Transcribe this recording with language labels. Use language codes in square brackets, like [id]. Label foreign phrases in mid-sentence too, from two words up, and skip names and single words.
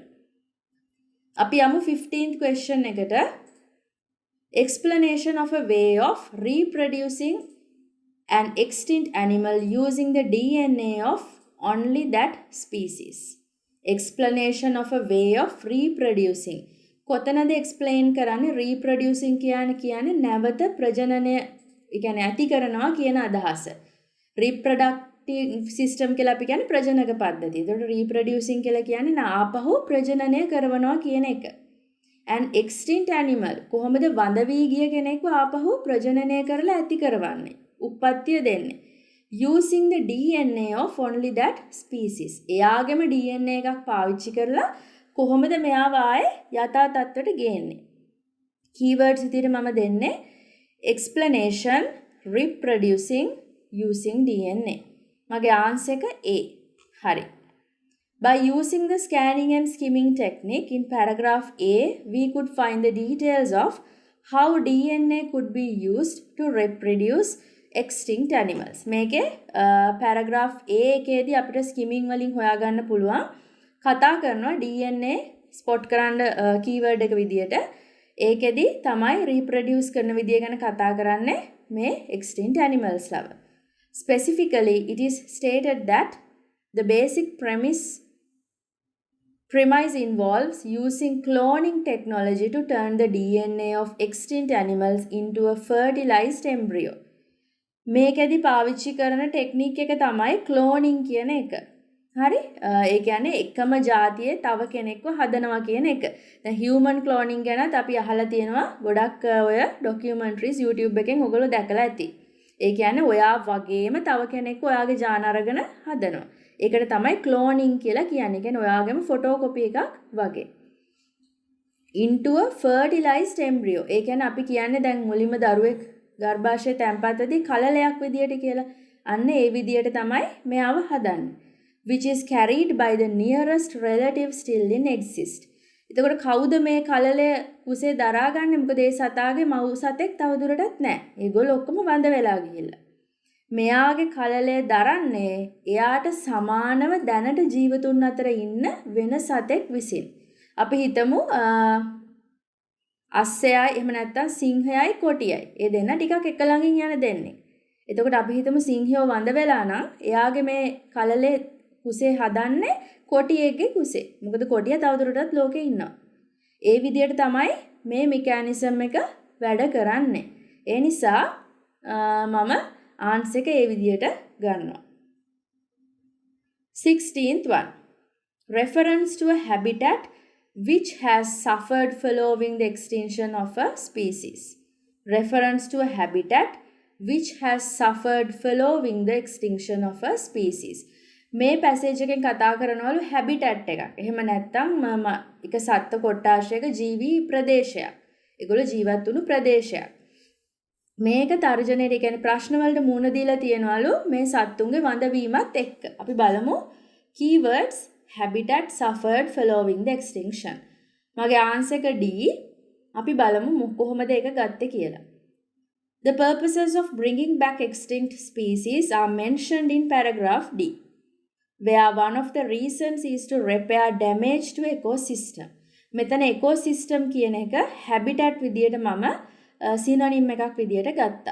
[si] අපි යමු 15th question එකට. [en] Explanation of a way of reproducing an extinct animal using the DNA of only that species. Explanation of a way of reproducing. [si] කොතනද explain කරන්නේ reproducing කියන්නේ නැවත ප්‍රජනනය කියන්නේ ඇති කරනවා කියන අදහස. [en] reproductive system [si] කියලා අපි කියන්නේ ප්‍රජනක පද්ධතිය. ඒකට reproducing කියලා කියන්නේ ආපහු ප්‍රජනනය කරනවා කියන එක. [en] an extinct animal [si] කොහොමද වඳ වී ගිය කෙනෙක්ව ආපහු ප්‍රජනනය කරලා ඇති කරවන්නේ? උප්පත්තිය දෙන්නේ. [en] Using the DNA of only that species. [si] එයාගේම DNA එකක් පාවිච්චි කරලා කොහොමද මෙයාව ආයේ යථා තත්ත්වයට ගේන්නේ? keywords විදිහට මම දෙන්නේ [en] explanation, reproducing, using DNA. [si] මගේ answer එක A. හරි. [en] By using the scanning and skimming technique in paragraph A, we could find the details of how DNA could be used to reproduce extinct animals. [si] මේකේ paragraph A එකේදී අපිට skimming වලින් හොයාගන්න පුළුවන් කතා කරනවා [en] DNA spot [si] කරන්න keyword එක විදියට. ඒකෙදි තමයි reproduce කරන විදිය ගැන කතා කරන්නේ මේ [en] extinct animals [si] ලව. [en] Specifically, it is stated that the basic premise involves using cloning technology to turn the DNA of extinct animals into a fertilized embryo. [si] මේකෙදි පාවිච්චි කරන ටෙක්නික් එක තමයි ක්ලෝනින් කියන එක. හරි? ඒ කියන්නේ එකම ජාතියේ තව කෙනෙක්ව හදනවා කියන එක. දැන් [en] human cloning [si] ගැනත් අපි අහලා තියෙනවා ගොඩක් ඔය ડોකියුමන්ටරිස් YouTube එකෙන් ඔයගොල්ලෝ දැකලා ඇති. ඒ කියන්නේ ඔයා වගේම තව කෙනෙක් ඔයාගේ ජාන අරගෙන හදනවා. ඒකට තමයි ක්ලෝනින් කියලා කියන්නේ. කියන්නේ ඔයාගේම ෆොටෝකොපි එකක් වගේ. [en] into a fertilized embryo. [si] ඒ කියන්නේ අපි කියන්නේ දැන් මුලින්ම දරුවෙක් ගර්භාෂයේ තැන්පත් වෙදී කලලයක් විදියට කියලා. අන්න ඒ විදියට තමයි මෙයාව හදන්නේ. [en] Which is carried by the nearest relative still in exist. [si] එතකොට කවුද මේ කලලය කුසේ දරාගන්නේ? මොකද ඒ සතාගේ මව් සතෙක් තවදුරටත් නැහැ. ඒගොල්ලෝ ඔක්කොම වඳ වෙලා ගිහිල්ලා. මෙයාගේ කලලය දරන්නේ එයාට සමානව දැනට ජීවතුන් අතර ඉන්න වෙන සතෙක් විසින්. අපි හිතමු අස්සයයි එහෙම නැත්නම් සිංහයයි කොටියයි. ඒ දෙන්න ටිකක් එක ළඟින් යන දෙන්නේ. එතකොට අපි හිතමු සිංහයෝ වඳ වෙලා නම් එයාගේ මේ කලලේ කුසේ හදන්නේ කොටියෙක්ගේ කුසේ. මොකද කොටිය තවදුරටත් ලෝකේ ඉන්නවා. ඒ විදිහට තමයි මේ මෙකැනිසම් එක වැඩ කරන්නේ. ඒ නිසා මම ආන්සර් එක ඒ විදිහට ගන්නවා. [en] 16th one. Reference to a habitat which has suffered following the extinction of a species. Reference to a habitat which has suffered following the extinction of a species. [si] මේ පැසේජ් එකෙන් කතා කරනවලු හැබිටට් එකක්. එහෙම නැත්නම් එක සත්ත්ව කොට්ටාශයක ජීවි ප්‍රදේශයක්. ඒගොල්ලෝ ජීවත් වුණු ප්‍රදේශයක්. මේක තර්ජනයේ කියන්නේ ප්‍රශ්න වලට මුහුණ දීලා තියනවලු මේ සත්තුන්ගේ වඳවීමත් එක්ක. අපි බලමු [en] keywords habitat suffered following the extinction. [si] මගේ ආන්සර් එක D. අපි බලමු කොහොමද ඒක ගත්තේ කියලා. [en] The purposes of bringing back extinct species are mentioned in paragraph D, where one of the reasons is to repair damage to ecosystem. [si] මෙතන ecosystem කියන එක habitat විදියට මම synonym එකක් විදියට ගත්තා.